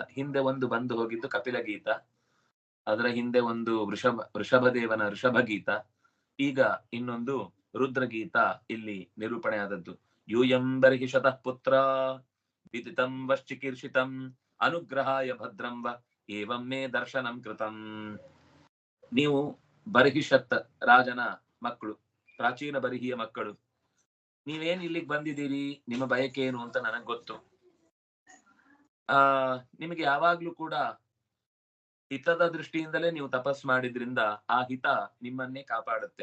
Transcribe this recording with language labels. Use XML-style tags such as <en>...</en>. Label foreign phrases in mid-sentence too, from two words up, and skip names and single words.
<kn>ಹಿಂದೆ ಒಂದು ಬಂದು ಹೋಗಿದ್ದು ಕಪಿಲ ಗೀತ, ಅದರ ಹಿಂದೆ ಒಂದು ಋಷಭದೇವನ ಋಷಭ ಗೀತ, ಈಗ ಇನ್ನೊಂದು ರುದ್ರಗೀತ ಇಲ್ಲಿ ನಿರೂಪಣೆ ಆದದ್ದು.</kn> <sa>ಯೂಯಂ ಬರ್ಹಿ ಶತಃ ಪುತ್ರ ವಿದಿತಂ ವಶ್ಚಿಕೀರ್ಷಿತಂ ಅನುಗ್ರಹಾಯ ಭದ್ರಂವ ಏವಂ ಮೇ ದರ್ಶನಂ ಕೃತಂ.</sa> <kn>ನೀವು ಬರ್ಹಿಷತ್ ರಾಜನ ಮಕ್ಕಳು, ಪ್ರಾಚೀನ ಬರ್ಹಿಯ ಮಕ್ಕಳು, ನೀವೇನ್ ಇಲ್ಲಿಗೆ ಬಂದಿದ್ದೀರಿ, ನಿಮ್ಮ ಬಯಕೆ ಏನು ಅಂತ ನನಗ್ ಗೊತ್ತು. ನಿಮಗೆ ಯಾವಾಗ್ಲೂ ಕೂಡ ಹಿತದ ದೃಷ್ಟಿಯಿಂದಲೇ ನೀವು ತಪಸ್ ಮಾಡಿದ್ರಿಂದ ಆ ಹಿತ ನಿಮ್ಮನ್ನೇ ಕಾಪಾಡುತ್ತೆ.</kn>